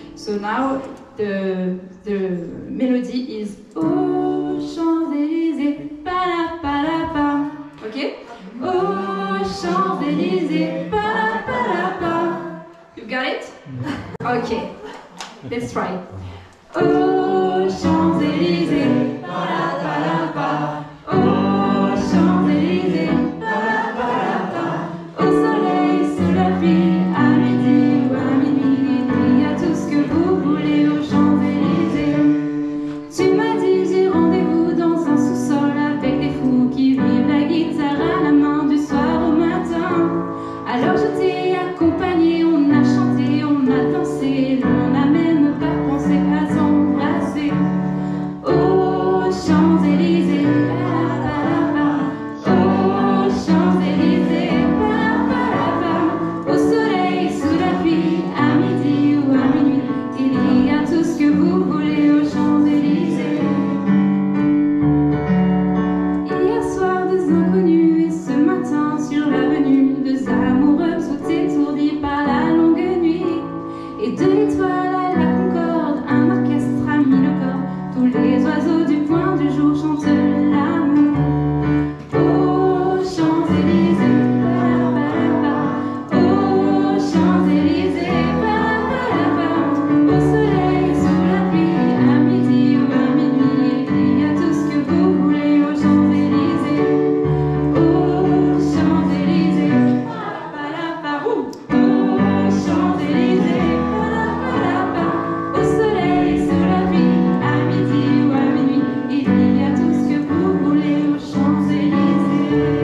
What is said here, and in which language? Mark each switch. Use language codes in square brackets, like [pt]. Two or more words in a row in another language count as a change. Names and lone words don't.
[en] So now the melody is Oh Champs-Élysées, pa-la-pa-la-pa. Okay? [fr] Oh Champs-Élysées, pa-la-pa-la-pa. [en] You got it? Okay. Let's try. [fr] Oh Champs-Élysées, pa-la-pa-la-pa. Oh Champs-Élysées, pa-la-pa-la-pa. Au soleil, sous la pluie, à midi ou à minuit, il y a tout ce que vous voulez aux Champs-Élysées. Tu m'as dit j'ai rendez-vous dans un sous-sol avec des fous qui vivent la guitare à la main du soir au matin. Alors je t'ai accompagné, on a chanté, on a dansé, on n'a même pas pensé à s'embrasser. Oh Champs-Élysées, pa-la-pa-la-pa. Oh Champs-Élysées, pa-la-pa-la-pa. Au soleil, sous la pluie, à midi ou à minuit, il y a tout ce que vous voulez aux Champs-Élysées. Hier soir, deux inconnus, et ce matin sur l'avenue, deux amoureux tout étourdis par la longue nuit. Et de l'étoile à la concorde, un orchestre a mis le corps. Tous les oiseaux du point du jour chantent l'amour. Oh Champs-Élysées, pa-la-pa-la-pa. Oh Champs-Élysées, pa-la-pa-la-pa. Au soleil, sous la pluie, à midi ou à minuit, il y a tout ce que vous voulez aux Champs-Élysées. Oh Champs-Élysées, pa-la-pa-la-pa. Oh Champs-Élysées, pa-la-pa-la-pa. Au soleil, sous la pluie, à midi ou à minuit, il y a tout ce que vous voulez aux Champs-Élysées.